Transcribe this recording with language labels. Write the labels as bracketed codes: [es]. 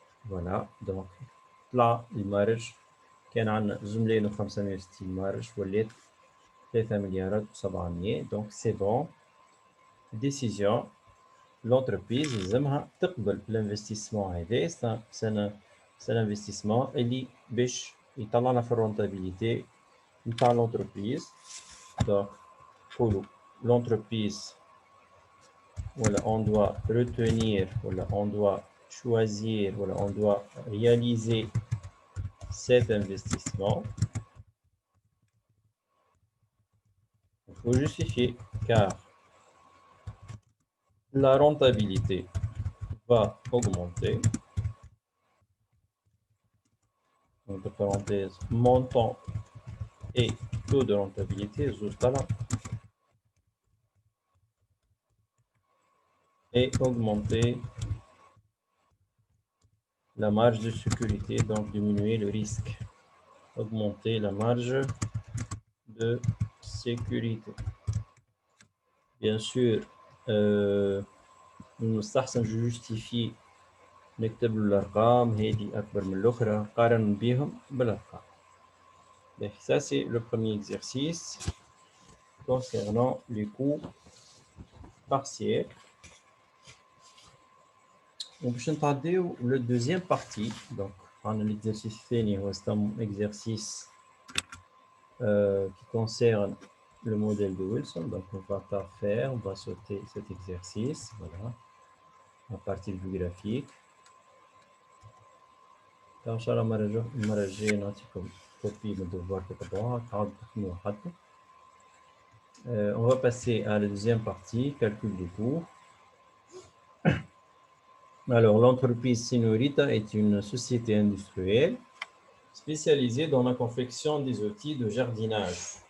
[ar] فوالا دونك طلع المارج كان عندنا 2,560 مارج ولات 3 مليارات و700. دونك سي بون. ديسيزيون لونتربريز لازمها تقبل الانفستيسمون هذا. سي انفستيسمون اللي باش يطلعنا في الرونتابيليتي نتاع لونتربريز. دونك نقولو [fr] l'entreprise voilà, on doit retenir voilà, on doit choisir voilà, on doit réaliser cet investissement. Il faut justifier car la rentabilité va augmenter. Entre parenthèses, montant et taux de rentabilité et augmenter la marge de sécurité, donc diminuer le risque. Augmenter la marge de sécurité. [ar] Bien sûr, نستحسن جوستيفي نكتب له الأرقام هذه أكبر من الأخرى قارن بهم بالأرقام. [fr] Ça c'est le premier exercice concernant les coûts partiels. [ar] باش نتعداو [fr] le deuxième partie. Donc on a l'exercice [ar] الثاني هو [fr] exercice qui concerne le modèle de Wilson. Donc on va pas faire, on va sauter cet exercice. Voilà, la partie du graphique. [ar] ان شاء الله المره الجايه نعطيكم كوبي من الدوفوار تتبعوها تعاودوا تخدموها حتى. [fr] On va passer à la deuxième partie, calcul des coûts. Alors, l'entreprise Senorita est une société industrielle spécialisée dans la confection des outils de jardinage.